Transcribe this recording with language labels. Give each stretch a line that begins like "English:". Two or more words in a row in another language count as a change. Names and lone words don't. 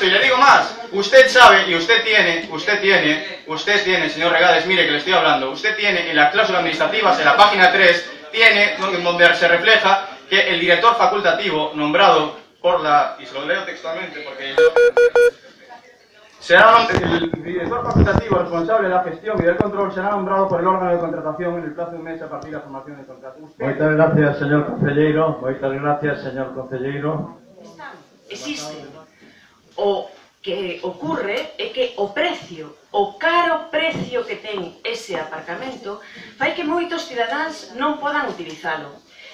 Spanish: Y le digo más, usted sabe y usted tiene, señor Regades, mire que le estoy hablando, usted tiene en las cláusulas administrativas, en la página 3, tiene donde se refleja que el director facultativo nombrado por y se lo leo textualmente porque el director facultativo responsable de la gestión y del control será nombrado por el órgano de contratación en el plazo de un mes a partir de la formación del contrato.
Galician: Moitas gracias, señor concelleiro. Existe. O que ocurre é que o caro precio que ten ese aparcamento fai que moitos cidadáns non podan utilizalo.